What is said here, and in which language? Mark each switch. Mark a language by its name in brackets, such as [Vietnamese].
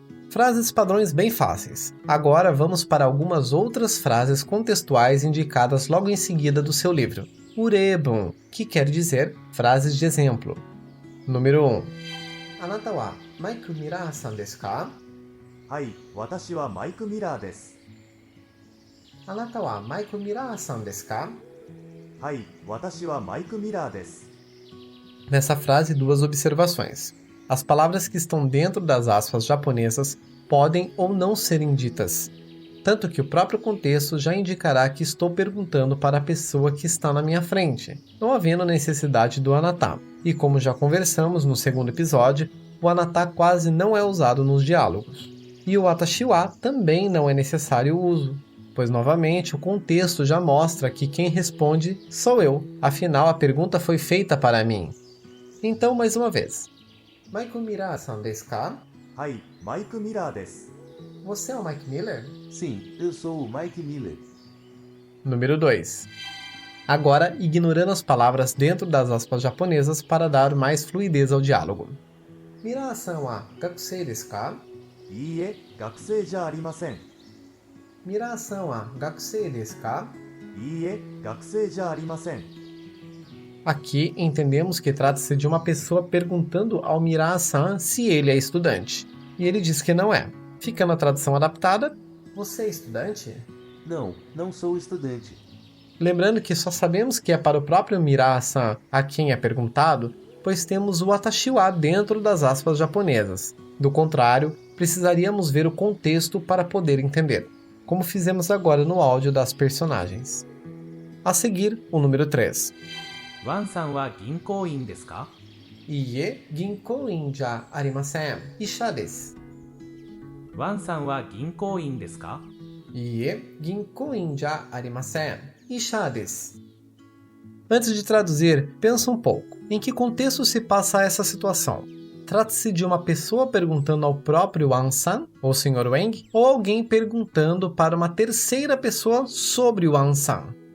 [Portuguese] Frases padrões bem fáceis. Agora vamos para algumas outras frases contextuais indicadas logo em seguida do seu livro. Urebun, que quer dizer frases de exemplo. Número 1. [Japanese] Anata wa Maiku Mira-san desu ka? はい、私はマイク・ミラーです。あなたはマイク・ミラーさんですか? はい、私はマイク・ミラーです。 [Portuguese] Nessa frase, duas observações. As palavras que estão dentro das aspas japonesas podem ou não serem ditas, tanto que o próprio contexto já indicará que estou perguntando para a pessoa que está na minha frente, não havendo necessidade do anata. E como já conversamos no segundo episódio, o anata quase não é usado nos diálogos. E o watashi wa também não é necessário o uso, pois novamente o contexto já mostra que quem responde sou eu, afinal a pergunta foi feita para mim. Então, mais uma vez. [Japanese] Maiku Mira-san desu ka? はい、マイク・ミラーです。 [Portuguese] Você é o Mike Miller? Sim, eu sou o Mike Miller. Número 2. Agora, ignorando as palavras dentro das aspas japonesas para dar mais fluidez ao diálogo. [Japanese] Mira-san wa gakusei desu ka? いいえ、学生じゃありません。 Mira-san wa gakusei desu ka? いいえ、学生じゃありません。 [Portuguese] Aqui entendemos que trata-se de uma pessoa perguntando ao Mira-san se ele é estudante. E ele diz que não é. Ficando a tradução adaptada, você é estudante? Não, não sou estudante. Lembrando que só sabemos que é para o próprio Mira-san a quem é perguntado, pois temos o watashi wa dentro das aspas japonesas. Do contrário, precisaríamos ver o contexto para poder entender, como fizemos agora no áudio das personagens. A seguir, o número 3. [Japanese] ワンさんは銀行員ですか？ Iie ginkou-in ja arimasen. Isha desu. ワンさんは銀行員ですか？ Iie ginkou-in ja arimasen. Isha desu. [Portuguese] Antes de traduzir, pensa um pouco. Em que contexto se passa essa situação? Trata-se de uma pessoa perguntando ao próprio Wan-san, ou Sr. Wang, ou alguém perguntando para uma terceira pessoa sobre o Wan-san?